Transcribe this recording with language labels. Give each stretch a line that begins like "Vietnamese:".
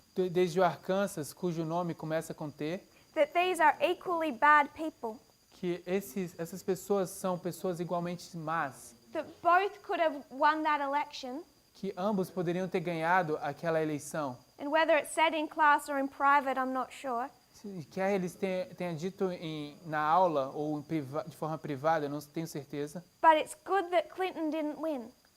Portuguese: desde o Arkansas, cujo nome começa com T,
English: that these are equally bad people,
Portuguese: que essas pessoas são pessoas igualmente más,
English: that both could have won that election,
Portuguese: que ambos poderiam ter ganhado aquela eleição.
English: and whether it's said in class or in private, I'm not sure,
Portuguese: Quer eles tenham dito na aula ou de forma privada, eu não tenho certeza,
English: but it's good that Clinton didn't win.